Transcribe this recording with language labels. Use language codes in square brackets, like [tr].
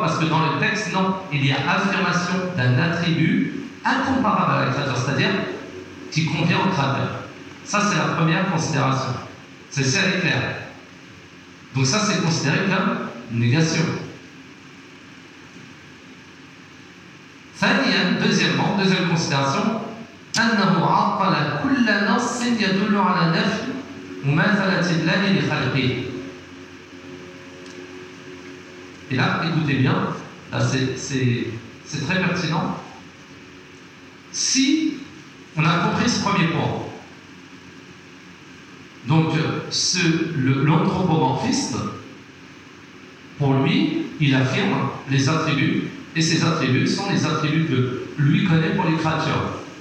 [fr] Parce que dans le texte, non, il y a affirmation d'un attribut incomparable à la créature, c'est-à-dire qui convient au créateur. Ça, c'est la première considération. C'est ça, elle est claire. Donc ça, c'est considéré comme négation. Deuxièmement, deuxième considération, [ar] أنه عطل كل نص يدل على نفي مماثلة الله لخلقه. [fr] Et là, écoutez bien, là c'est très pertinent. Si on a compris ce premier point, donc l'anthropomorphiste, pour lui, il affirme les attributs, et ces attributs sont les attributs que lui connaît pour les créatures.